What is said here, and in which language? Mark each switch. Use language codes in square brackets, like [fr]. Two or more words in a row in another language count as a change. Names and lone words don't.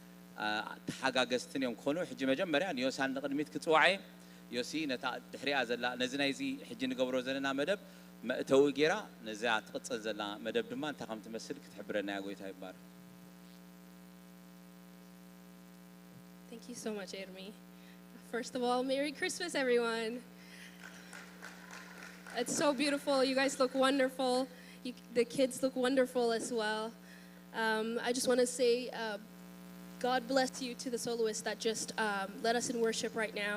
[ti] ተሓጋገዝትን እዮም ክኾኑ ሕጂ መጀመርያ ንዮሳን ንቅድሚት ክፅዋዕ ዮሲ ነታ ድሕሪያ ዘላ ነዚ ናይዚ ሕጂ ንገብሮ ዘለና መደብ መእተዊ ጌራ ነዚያ ትቕፅል ዘላ መደብ ድማ እንታይ ከም ትመስል ክትሕብረና ያ ጎይታ ይባረክ [en] Thank you so much, Ermi. First of all, Merry Christmas, everyone. It's so beautiful. You guys look wonderful. The kids look wonderful as well. I just want to say, God bless you to the soloists that just led us in worship right now.